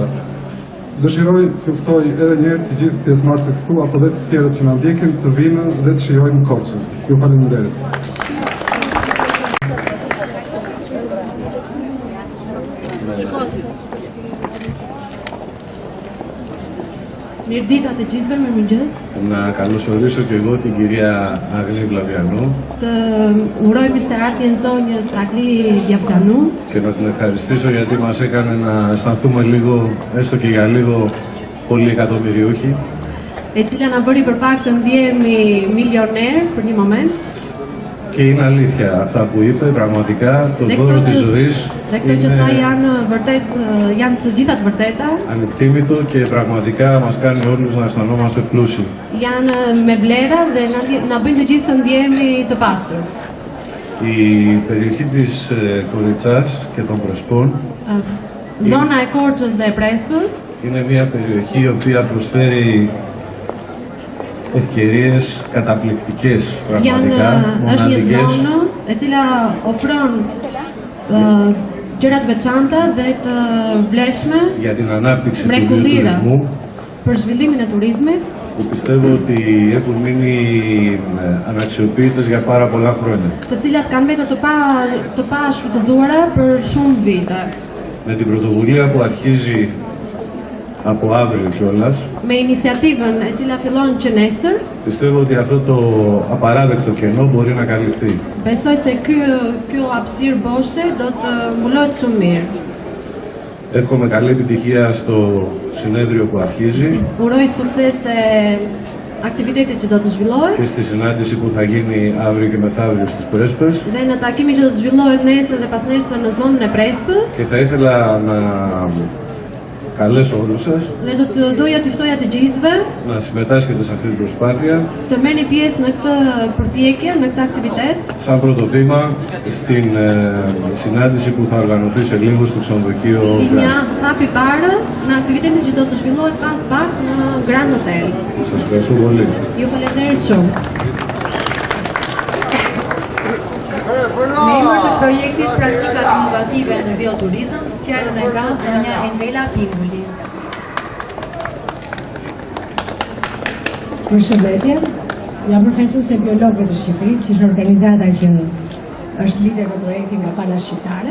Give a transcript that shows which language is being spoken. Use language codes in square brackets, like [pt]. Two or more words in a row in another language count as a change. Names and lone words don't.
[sq] Dëshiroj të ftoj edhe një herë të gjithë pjesëmarrësit këtu apo dhe të tjerët që na ndjekin të vinë dhe të shijojnë Korçën. Ju faleminderit. Mirëdita të gjithëve, mirëmëngjes. [el] Να καλωσορίσω και εγώ την κυρία Αγλή Βλαβιανού [sq] Të uroj mirëseardhjen zonjës Agli Vlavianu [el] και να την ευχαριστήσω γιατί μας έκανε να αισθανθούμε λίγο, έστω και για λίγο, πολυεκατομμυριούχοι. [sq] e cila na bëri për pak të ndjehemi milioner për një moment. [el] Και είναι αλήθεια αυτά που είπε, πραγματικά το δώρο της ζωής [sq] Dhe këto që tha janë të gjitha të vërteta, [el] ανεκτήμητο και πραγματικά μας κάνει όλους να αισθανόμαστε πλούσιοι. [sq] janë me vlera dhe na bëjnë të gjithë të ndjehemi të pasur. [el] Η περιοχή της Κοριτσάς και των Πρεσπών [sq] Zona e Korçës dhe e Prespës [el] είναι μια περιοχή η οποία προσφέρει ευκαιρίες καταπληκτικές, πραγματικά, [sq] është një [el] μοναδικές, [sq] zonë e cila ofron gjëra të veçanta dhe të vlefshme [el] για την ανάπτυξη του [sq] mrekullira [el] τουρισμού, [sq] për zhvillimin e turizmit, [el] που πιστεύω ότι έχουν μείνει αναξιοποιητές για πάρα πολλά χρόνια. [sq] të cilat kanë mbetur të pa shfrytëzuara për shumë vite. [el] Με την πρωτοβουλία που αρχίζει από αύριο κιόλας, [sq] Me iniciativën e cila fillon që nesër, [el] πιστεύω ότι αυτό το απαράδεκτο κενό μπορεί να καλυφθεί. [sq] besoj se ky hapësirë boshe do të mbulohet shumë mirë. [el] Εύχομαι καλή επιτυχία στο συνέδριο που αρχίζει [sq] Uroj suksese aktivitetit që do të zhvillohet [el] και στη συνάντηση που θα γίνει αύριο και μεθαύριο στις Πρέσπες. [sq] dhe në takimin që do të zhvillohet nesër dhe pas nesër në zonën e Prespës. [el] Και θα ήθελα να καλέσω όλους σας [sq] Dhe doja të ftoja të gjithëve [el] να συμμετάσχετε σε αυτή την προσπάθεια [sq] të merrni pjesë në këtë përpjekje, në këtë aktivitet, [el] σαν πρώτο βήμα στην συνάντηση που θα οργανωθεί σε λίγο στο ξενοδοχείο [sq] si një Grand. hap i parë në aktivitetin që do të zhvillohet pas pak në Grand Hotel. [el] Σας ευχαριστώ πολύ. [sq] Ju falenderit shumë. Me emër të projektit Praktikat Inovative në Bioturizëm, fjalën e ka zonja Endela Pingulli. Përshëndetje, jam profesuese biologe të Shqipërisë, që është organizata që është lider në projektin nga pala shqiptare.